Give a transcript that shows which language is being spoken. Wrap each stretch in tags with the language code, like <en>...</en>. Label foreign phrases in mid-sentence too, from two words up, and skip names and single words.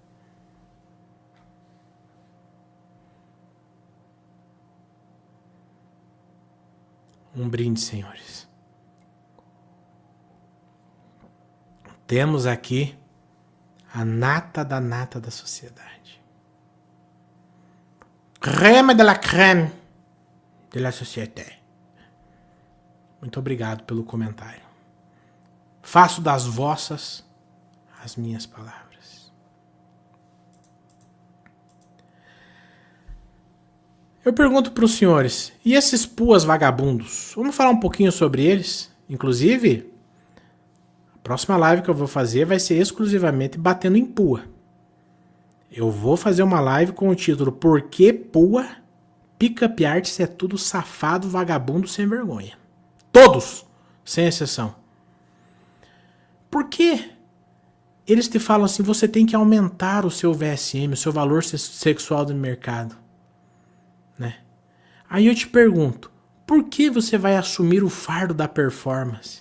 <pt>Um brinde, senhores. Temos aqui a nata da sociedade.</pt> <fr>Crème de la crème de la société.</fr> <pt>Muito obrigado pelo comentário. Faço das vossas as minhas palavras. Eu pergunto para os senhores, e esses puas vagabundos? Vamos falar um pouquinho sobre eles? Inclusive, a próxima live que eu vou fazer vai ser exclusivamente batendo em pua. Eu vou fazer uma live com o título Por que pua?</pt> <en>Pick-up artist</en> <pt>é tudo safado, vagabundo, sem vergonha. Todos, sem exceção. Por que eles te falam assim, você tem que aumentar o seu VSM, o seu valor sexual do mercado? Né? Aí eu te pergunto, por que você vai assumir o fardo da performance?</pt>